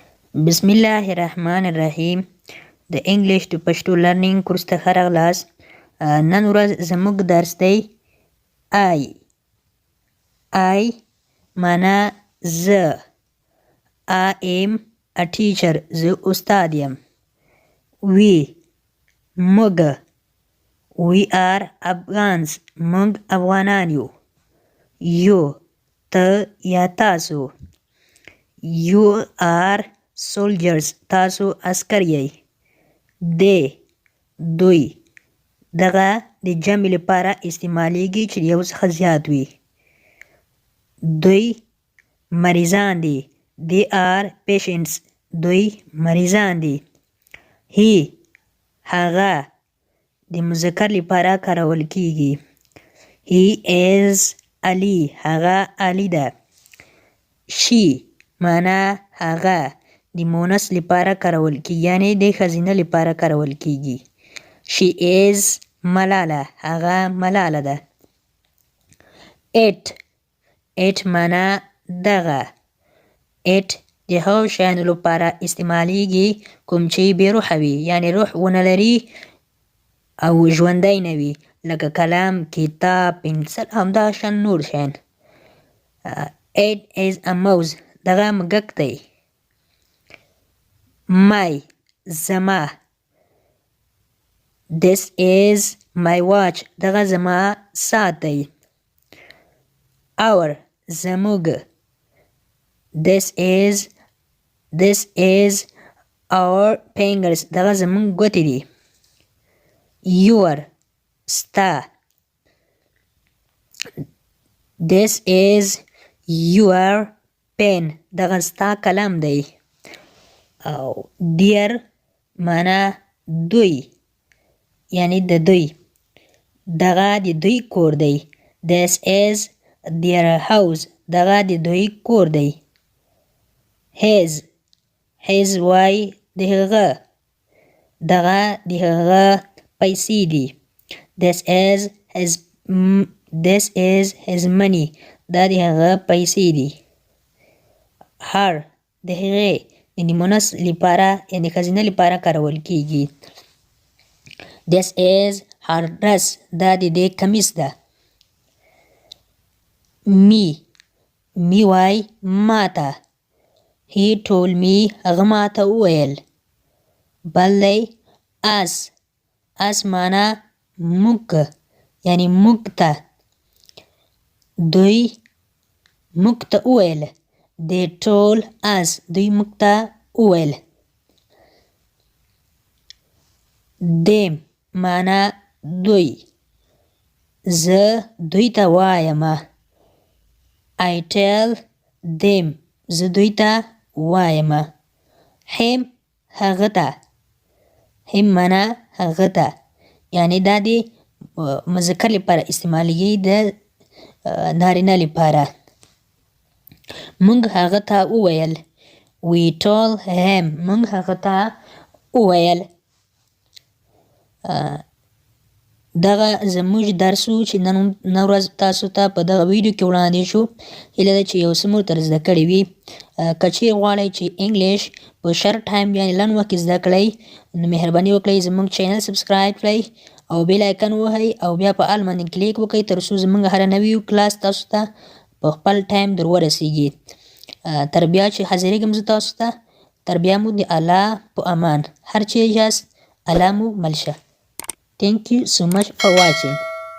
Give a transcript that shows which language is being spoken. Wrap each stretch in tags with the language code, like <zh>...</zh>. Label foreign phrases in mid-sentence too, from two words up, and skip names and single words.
<ar>بسم الله الرحمن الرحیم.</ar> <ps>د انګلیش د پښتو</ps> <en>learning course</en> <ps>ته ښه راغلاست. نن ورځ زموږ درس دی I معنا زه.</ps> <en>I am a teacher.</en> <ps>زه استاد یم. We موږ.</ps> <en>We are Afghans.</en> <ps>موږ افغانان یو. You ته یا تاسو.</ps> <en>You are soldiers.</en> <ps>تاسو عسکر یی. They دوی. دغه د جمع لپاره استعمالیږي چې یو څخه زیات وي. دوی مریضان دي.</ps> <en>They are patients.</en> <ps>دوی مریضان دي. He هغه د مذکر لپاره کارول کیږي.</ps> <en>He is Ali.</en> <ps>هغه علی ده. She معنا هغه د مونث لپاره کارول کیږي، یعنی د ښځینه لپاره کارول کیږي.</ps> <en>She is</en> <ps>ملاله. هغه ملاله ده. It معنا دغه. It د هغو شیانو لپاره استعمالیږي کوم چې بې روحه وي، یعنی روح ونه لري او ژوندی نه وي، لکه قلم، کتاب، پنسل، همدغه شان نور شیان.</ps> <en>It is a mouse.</en> <ps>دغه موږک دی. My زما.</ps> <en>This is my watch.</en> <ps>دغه زما ساعت دی. Our زموږ.</ps> <en>This is our fingers.</en> <ps>دغه زموږ ګوتې دي. Your ستا.</ps> <en>This is your pen.</en> <ps>دغه ستا قلم دی. او their معنا دوی، یعنی د دوی. دغه د دوی کور دی.</ps> <en>This is their house.</en> <ps>دغه د دوی کور دی. His وای د هغه. دغه د هغه پیسې دي.</ps> <en>This is his money.</en> <ps>دا د هغه پیسې دي. Her د هغې یعنی مونث لپاره، یعنی ښځینه لپاره کارول کیږي.</ps> <en>This is her dress.</en> <ps>دا د دې کمیس ده. Me وای ماته.</ps> <en>He told me.</en> <ps>هغه ماته وویل. بل دی us معنا موږ، یعنی موږ ته. دوی موږ ته وویل.</ps> <en>They told us.</en> <ps>دوی موږ ته وویل. Them معنا دوی. زه دوی ته وایم.</ps> <en>I tell them.</en> <ps>زه دوی ته وایم. Him هغه ته. Him معنا هغه ته، یعنی دا د مذکر لپاره استعمالیږي، د نارینه لپاره. موږ هغه ته وویل.</ps> <en>We told him.</en> <ps>موږ هغه ته وویل. دغه زموږ درس و چې نن ورځ تاسو ته په دغه ویډیو کې وړاندې شو. هیله ده چې یو څه مو تر زده کړي وي. که چیرې غواړئ چې انګلیش په</ps> <en>short time</en> <ps>یعنې لنډ وخت کې زده کړئ، نو مهرباني وکړئ زموږ چینل سبسکرایب کړئ او</ps> <en>bell icon</en> <ps>ووهئ او بیا په آل باندې کلیک وکړئ، تر څو زموږ هره نوی کلاس تاسو ته په خپل ټایم در ورسیږي. تر بیا چې حاضرېږم زه تاسو ته، تر بیا مو د الله په امان. هر چیرې یاست الله مو مل شه.</ps> <en>Thank you so much for watching.</en>